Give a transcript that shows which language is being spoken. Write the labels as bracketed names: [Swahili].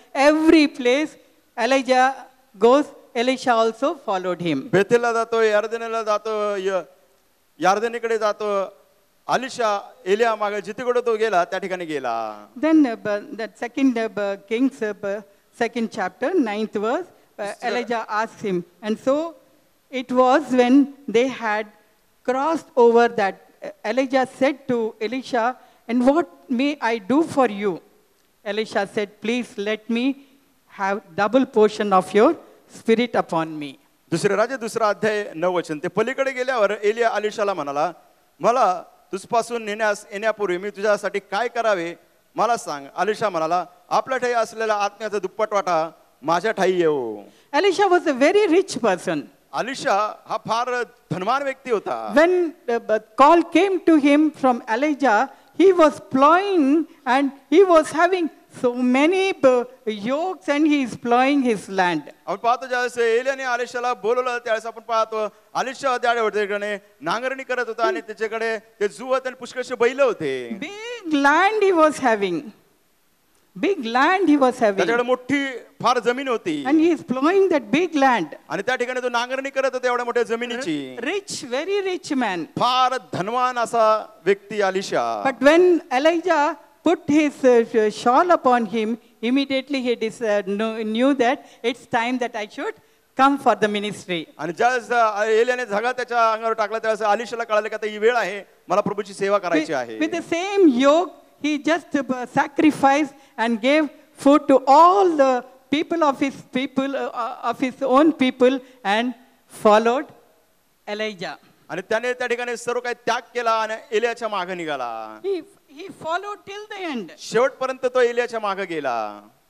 [English] Every place Elijah goes, Elisha also followed him. [Marathi] बेथेलला जातो यार्दनीला जातो यार्दनीकडे जातो. अलिशा एलिया मागे जिथे कुठे तो गेला त्या ठिकाणी गेला. [English] Then that 2 Kings, 2nd chapter, 9th verse, Elijah asked him. And so it was when they had crossed over that Elijah said to Elisha, and what may I do for you? Elisha said, please let me have double portion of your spirit upon me. [Marathi] दुसरे राज्य दुसरा अध्याय 9 वचन. ते पलीकडे गेल्यावर एलिया अलिशाला म्हणाला मला तुझपासून येण्यापूर्वी मी तुझ्यासाठी काय करावे मला सांग. अलिशा म्हणाला आपल्या ठाई असलेला आत्म्याचा दुप्पट वाटा माझ्या ठाई येऊ. [English] Elisha was a very rich person. [Marathi] Alisha हा फार धनवान व्यक्ती होता. [English] When the call came to him from Elijah, he was plowing and he was having so many yokes and he is plowing his land. [Marathi] आपण पाहतो ज्यावेळेस एलियाने अलिशाला बोलवलं त्यावेळेस आपण पाहतो अलिशा त्याकडे नांगरणी करत होता आणि त्याच्याकडे ते जुवत आणि पुष्कळशे बैल होते. [English] Big land he was having. big land he was having. [Marathi] त्याच्याकडे मोठी फार जमीन होती [English] And he is plowing that big land. [Marathi] आणि त्या ठिकाणी तो नांगरणी करत होता एवढ्या मोठ्या जमिनीची. [English] Rich, very rich man. [Marathi] फार धनवान असा व्यक्ती Alisha. [English] But when Elijah put his shawl upon him, immediately he knew that it's time that I should come for the ministry. [Marathi] आणि ज्यावेळेस एलियाने झगा त्याच्या अंगावर टाकला त्यावेळेस अलिशाला कळालं की आता ही वेळ आहे मला प्रभूची सेवा करायची आहे. [English] With the same yoke, he just sacrificed and gave food to all the people of his own people and followed Elijah. [Marathi] आणि त्याने त्या ठिकाणी सर्व काही त्याग केला आणि एलियाच्या मागे निघाला. [English] He followed till the end. [Marathi] शेवटपर्यंत तो एलियाच्या मागे गेला.